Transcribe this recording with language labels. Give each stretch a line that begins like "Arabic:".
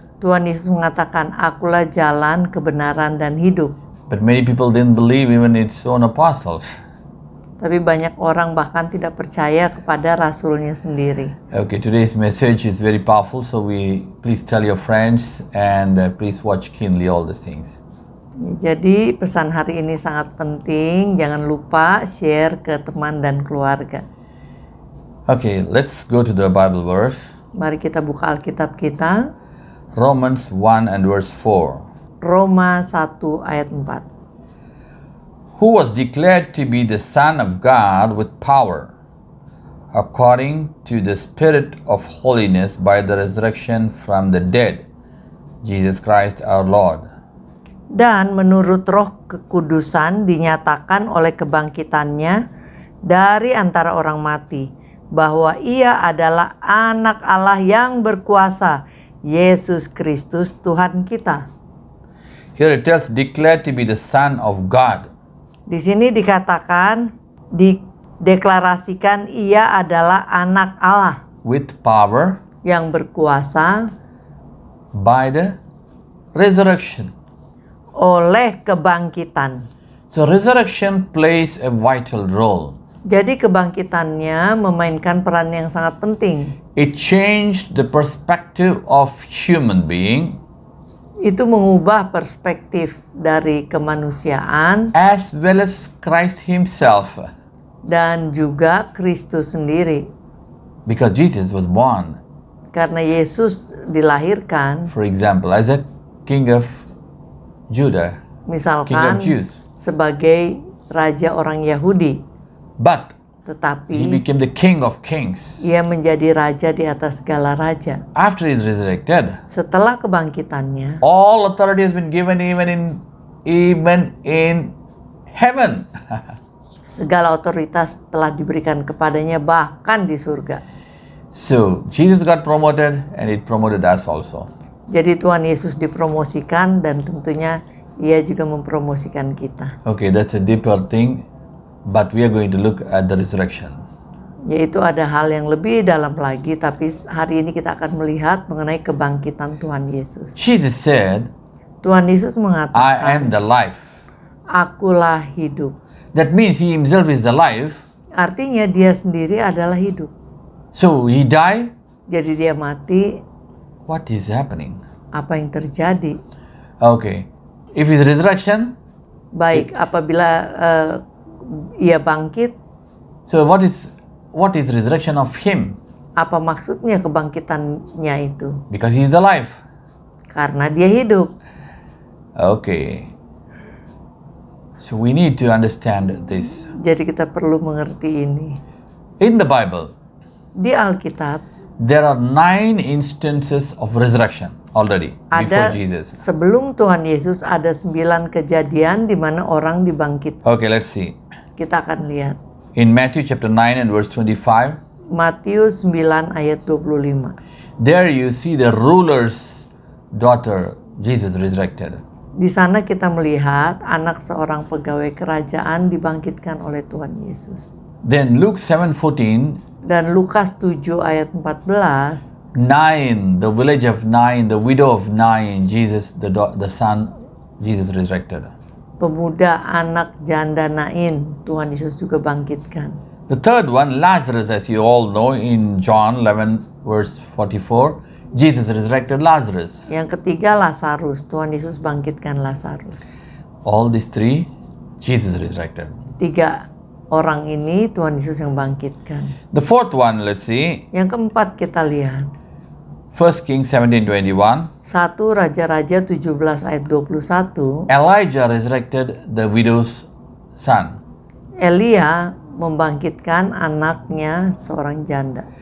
Indonesian: Tuhan Yesus mengatakan, akulah jalan, kebenaran, dan hidup.
English: But many people didn't believe even its own apostles.
Indonesian: Tapi banyak orang bahkan tidak percaya kepada rasulnya sendiri.
English: Okay, today's message is very powerful, so please tell your friends and please watch keenly all these things.
Indonesian: Jadi pesan hari ini sangat penting. Jangan lupa share ke teman dan keluarga.
English: Okay, let's go to the Bible verse.
Indonesian: Mari kita buka Alkitab kita.
English: Romans 1 and verse 4.
Indonesian: Roma 1 ayat 4.
English: Who was declared to be the Son of God with power, according to the Spirit of holiness by the resurrection from the dead, Jesus Christ our Lord.
Indonesian: Dan menurut roh kekudusan dinyatakan oleh kebangkitannya dari antara orang mati, bahwa ia adalah anak Allah yang berkuasa, Yesus Kristus Tuhan kita.
English: Here it tells declared to be the Son of God.
Indonesian: Di sini dikatakan, dideklarasikan ia adalah anak Allah
English: With power
Indonesian: yang berkuasa
English: by the resurrection.
Indonesian: oleh kebangkitan.
English: So resurrection plays a vital role.
Indonesian: Jadi kebangkitannya memainkan peran yang sangat penting.
English: It changed the perspective of human being
Indonesian: Itu mengubah perspektif dari kemanusiaan
English: as well as Christ himself,
Indonesian: dan juga Kristus sendiri.
English: because Jesus was born,
Indonesian: Karena Yesus dilahirkan,
English: for example, as a king of Judah, king
Indonesian: misalkan
English: of Jews.
Indonesian: sebagai raja orang Yahudi,
English: But he
Indonesian: tetapi
English: became the king of kings.
Indonesian: ia menjadi raja di atas segala raja.
English: After he is resurrected,
Indonesian: Setelah kebangkitannya,
English: all authority has been given even in heaven.
Indonesian: segala otoritas telah diberikan kepadanya bahkan di surga.
English: So Jesus got promoted and it promoted us also.
Indonesian: Jadi Tuhan Yesus dipromosikan dan tentunya ia juga mempromosikan kita.
English: Okay, that's a deeper thing, but we are going to look at the resurrection.
Indonesian: Yaitu ada hal yang lebih dalam lagi, tapi hari ini kita akan melihat mengenai kebangkitan Tuhan Yesus.
English: Jesus said,
Indonesian: Tuhan Yesus
English: I am
Indonesian: mengatakan,
English: the life.
Indonesian: akulah hidup.
English: That means he himself is the life.
Indonesian: Artinya dia sendiri adalah hidup.
English: So he died.
Indonesian: Jadi dia mati,
English: What is happening?
Indonesian: apa yang terjadi?
English: Okay, if his resurrection,
Indonesian: Baik, apabila ia bangkit,
English: so what is resurrection of him?
Indonesian: apa maksudnya kebangkitannya itu?
English: Because he is alive.
Indonesian: Karena dia hidup.
English: Okay. So we need to understand this.
Indonesian: Jadi kita perlu mengerti ini.
English: In the Bible,
Indonesian: Di Alkitab
English: there are 9 instances of resurrection already before
Indonesian: ada,
English: Jesus.
Indonesian: sebelum Tuhan Yesus ada 9 kejadian di mana orang dibangkit.
English: Okay, let's see.
Indonesian: Kita akan lihat.
English: In Matthew chapter 9 and verse 25,
Indonesian: Matius 9 ayat 25.
English: there you see the ruler's daughter, Jesus resurrected.
Indonesian: Di sana kita melihat anak seorang pegawai kerajaan dibangkitkan oleh Tuhan Yesus.
English: Then Luke 7:14,
Indonesian: Dan Lukas 7 ayat 14,
English: Nain, the village of Nain, the widow of Nain, Jesus, the son, Jesus resurrected.
Indonesian: pemuda anak janda Nain, Tuhan Yesus juga bangkitkan.
English: The third one, Lazarus, as you all know, in John 11 verse 44, Jesus resurrected Lazarus.
Indonesian: Yang ketiga Lazarus, Tuhan Yesus bangkitkan Lazarus.
English: All these 3, Jesus resurrected.
Indonesian: 3 orang ini Tuhan Yesus yang bangkitkan.
English: The fourth one, let's see,
Indonesian: Yang keempat kita lihat
English: 1 Kings 17:21,
Indonesian: 1 Raja-Raja 17 ayat 21.
English: Elijah resurrected the widow's son.
Indonesian: Elia membangkitkan anaknya seorang janda.